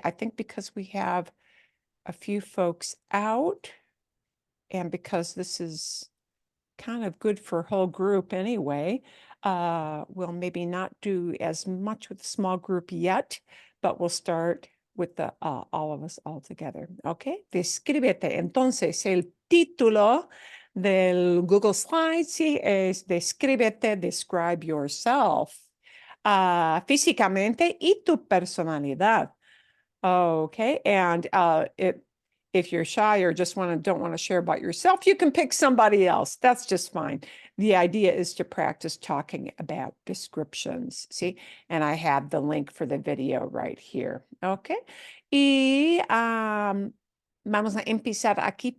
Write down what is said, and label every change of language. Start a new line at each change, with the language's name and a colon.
English: I think because we have a few folks out, and because this is kind of good for a whole group anyway, we'll maybe not do as much with a small group yet, but we'll start with the all of us all together.
Spanish: Okay, descríbete. Entonces, el título del Google Slides sí es descríbete,
English: describe yourself.
Spanish: Físicamente y tu personalidad.
English: Okay, and if you're shy or just don't want to share about yourself, you can pick somebody else. That's just fine. The idea is to practice talking about descriptions. See, and I have the link for the video right here.
Spanish: Okay. Y vamos a empezar aquí.